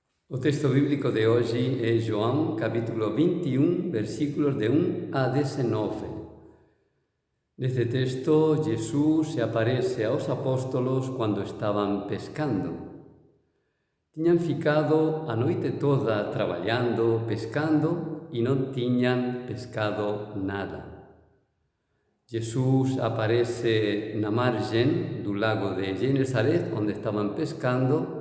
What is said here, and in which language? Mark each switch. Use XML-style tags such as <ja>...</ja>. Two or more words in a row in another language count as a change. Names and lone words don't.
<pt>O texto bíblico de hoje é João, capítulo 21, versículos de 1 a 19. Neste texto, Jesus se aparece aos apóstolos quando estaban pescando.</pt> <gl>Tiñan ficado a noite toda traballando, pescando, e non tiñan pescado nada. Jesus aparece na margen do lago de Genesaret, onde estaban pescando.</gl>